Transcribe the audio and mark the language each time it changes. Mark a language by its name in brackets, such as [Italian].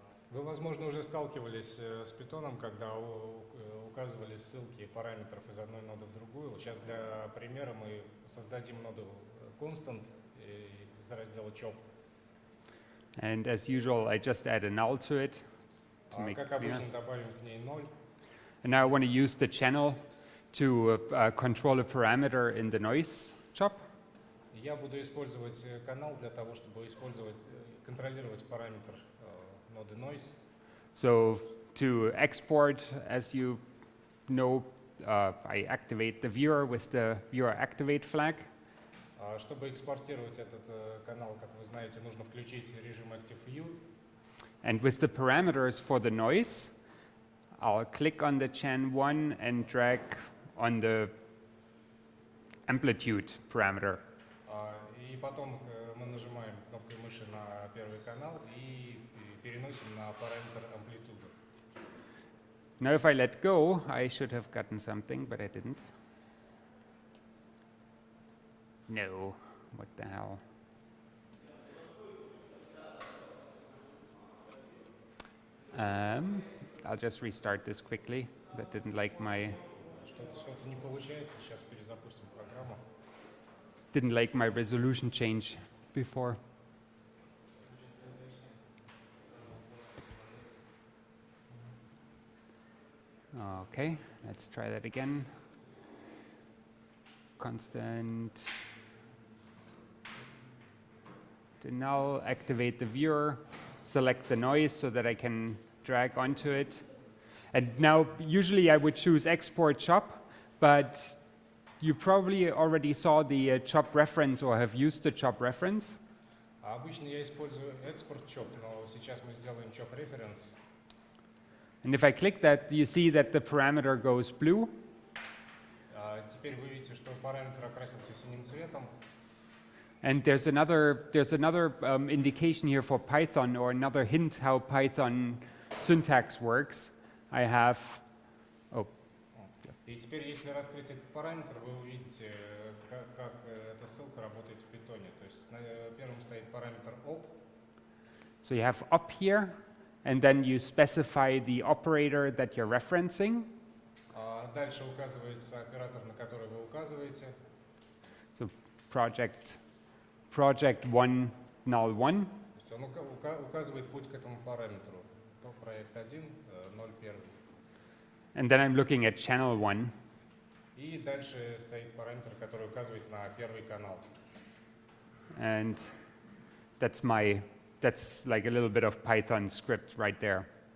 [Russian] Вы, возможно, уже сталкивались с питоном, когда указывали ссылки параметров из одной ноды в другую. Сейчас для примера мы создадим ноду constant из раздела chop. [English] And as usual, I just add a null to it to make it [Russian] Как [English] cleaner. [Russian] обычно, добавим к ней 0. [English] And now I want to use the channel to control a parameter in the noise chop. [Russian] Я буду использовать канал для того, чтобы контролировать параметр ноды noise. [English] So to export, as you know, I activate the viewer with the viewer activate flag. [Russian] Чтобы экспортировать этот канал, как вы знаете, нужно включить режим Active View. [English] And with the parameters for the noise, I'll click on the chan1 and drag on the amplitude parameter. [Russian] И потом мы нажимаем кнопкой мыши на первый канал и переносим на параметр амплитуды. [English] Now if I let go, I should have gotten something, but I didn't. No, what the hell? I'll just restart this quickly. That didn't like my [Russian] Что-то не получается, сейчас перезапустим программу. [English] didn't like my resolution change before. Okay, let's try that again. Constant. The null, activate the viewer, select the noise so that I can drag onto it. And now, usually I would choose export chop, but you probably already saw the chop reference or have used the chop reference. [Russian] Обычно я использую экспорт chop, но сейчас мы сделаем chop reference. [English] And if I click that, you see that the parameter goes blue. [Russian] Теперь вы видите, что параметр окрасился синим цветом. [English] And there's another indication here for Python, or another hint how Python syntax works. I have, [Russian] И теперь, если раскрыть этот параметр, вы увидите, как эта ссылка работает в питоне. То есть на первом стоит параметр op. [English] So you have op here, and then you specify the operator that you're referencing. [Russian] Дальше указывается оператор, на который вы указываете. [English] So project 1 null 1. [Russian] То есть он указывает путь к этому параметру. То проект 1, 0, 1. [English] And then I'm looking at channel 1. [Russian] И дальше стоит параметр, который указывает на первый канал. [English] And that's like a little bit of Python script right there.